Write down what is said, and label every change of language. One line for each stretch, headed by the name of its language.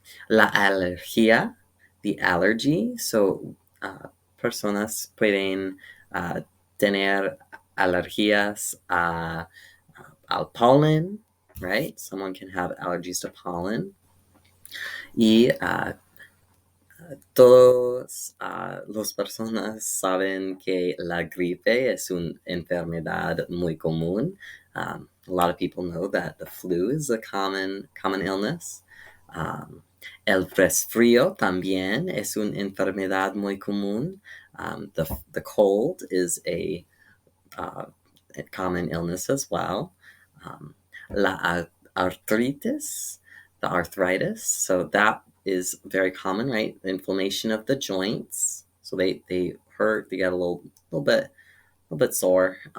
Spanish: La alergia,
English: the allergy,
Spanish: so personas pueden tener alergias al pollen, right?
English: Someone can have allergies to pollen.
Spanish: Y todas las personas saben que la gripe es una enfermedad muy común.
English: A lot of people know that the flu is a common illness.
Spanish: El resfrío también es una enfermedad muy común.
English: The cold is a common illness as well.
Spanish: La arthritis,
English: the arthritis, so that is very common, right? Inflammation of the joints, so they hurt, they get a little bit sore.